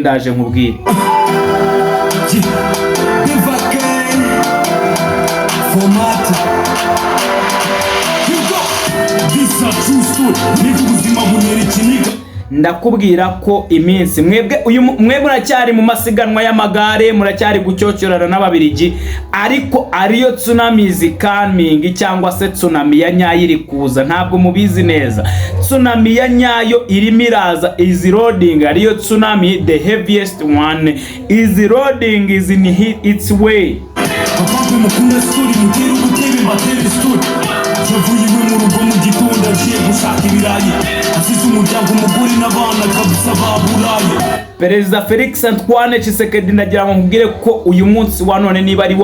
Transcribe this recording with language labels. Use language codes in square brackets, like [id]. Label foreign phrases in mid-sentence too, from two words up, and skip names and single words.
[rw] Ndaje nkubwire ndakubwira ko iminsi mwebwe muracyari mu masiganwa y'amagare, muracyari gucyocyorana n'Ababiligi, ariko ariyo [en] tsunami is coming [rw] cyangwa se tsunami ya nyayo iri kuza. Ntabwo mubizi neza, tsunami ya nyayo irimo iraza, [en] is loading. [rw] Ariyo tsunami, [en] the heaviest one is loading, is in its way. [rw] Perezida Felix Antoine Tshisekedi ndagira ngo nkubwire ko uyu munsi wa none niba ari